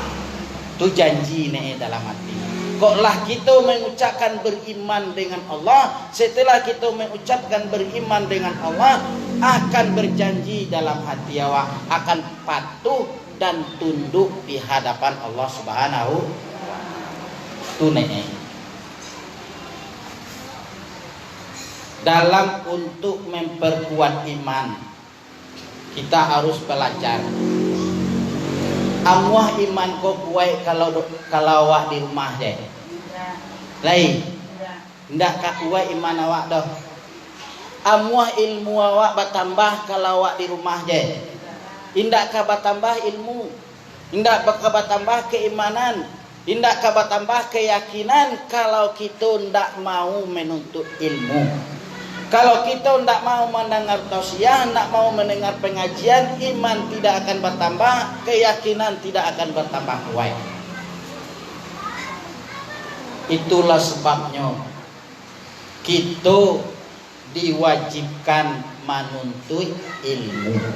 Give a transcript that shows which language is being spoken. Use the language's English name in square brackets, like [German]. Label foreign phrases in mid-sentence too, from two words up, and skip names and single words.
[Indonesian] Itu janji nih dalam hati. Koklah kita mengucapkan beriman dengan Allah, setelah kita mengucapkan beriman dengan Allah, akan berjanji dalam hati awak akan patuh dan tunduk di hadapan Allah [Arabic] سبحانه وتعالى. [Indonesian] Dalam untuk memperkuat iman, kita harus belajar. [Minangkabau] Amuah iman kau kuat kalau awak di rumah je. [Indonesian] Lain. [Minangkabau] Ndak ka kuat iman awak dah. Amuah ilmu awak bertambah kalau awak di rumah je. Indak ka bertambah ilmu, indak ka bertambah keimanan, indak ka bertambah keyakinan kalau kita ndak mau menuntut ilmu. [Indonesian] Kalau kita ndak mau mendengar tausiah, ndak mau mendengar pengajian, iman tidak akan bertambah, keyakinan tidak akan bertambah kuat. Itulah sebabnya kita diwajibkan menuntut ilmu.